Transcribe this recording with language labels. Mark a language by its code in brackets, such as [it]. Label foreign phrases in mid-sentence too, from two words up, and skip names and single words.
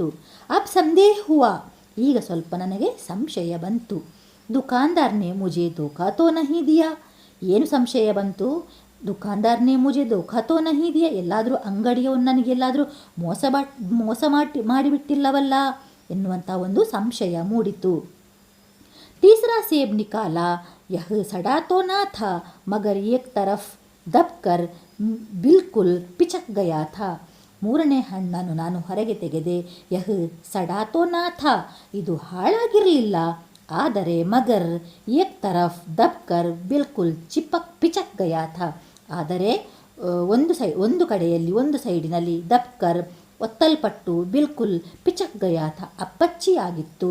[hi] अब संदेह हुआ, [kn] ಈಗ ಸ್ವಲ್ಪ ನನಗೆ ಸಂಶಯ ಬಂತು. [hi] दुकानदारने मुझे धोखा तो नहीं दिया, [kn] ಏನು ಸಂಶಯ ಬಂತು? [hi] दुकानदारने मुझे धोखा तो नहीं दिया, [kn] ಎಲ್ಲಾದರೂ ಅಂಗಡಿಯವನು ನನಗೆಲ್ಲಾದರೂ ಮೋಸ ಮಾಡಿಬಿಟ್ಟಿಲ್ಲವಲ್ಲ ಎನ್ನುವಂಥ ಒಂದು ಸಂಶಯ ಮೂಡಿತು. [hi] तीसरा सेब निकाला, यह सड़ा तो ना था मगर एक तरफ दबकर बिल्कुल पिचक गया था. [kn] ಮೂರನೇ ಹಣ್ಣನ್ನು ನಾನು ಹೊರಗೆ ತೆಗೆದೆ. [hi] यह सड़ा तो ना था, [kn] ಇದು ಹಾಳಾಗಿರಲಿಲ್ಲ, ಆದರೆ [hi] मगर एक तरफ दबकर बिल्कुल पिचक गया था, [kn] ಆದರೆ ಒಂದು ಕಡೆಯಲ್ಲಿ ಒಂದು ಸೈಡಿನಲ್ಲಿ [hi] ದಬ್ಕರ್ ಒತ್ತಲ್ಪಟ್ಟು बिल्कुल पिचक गया था, ಅಪ್ಪಚ್ಚಿಯಾಗಿತ್ತು.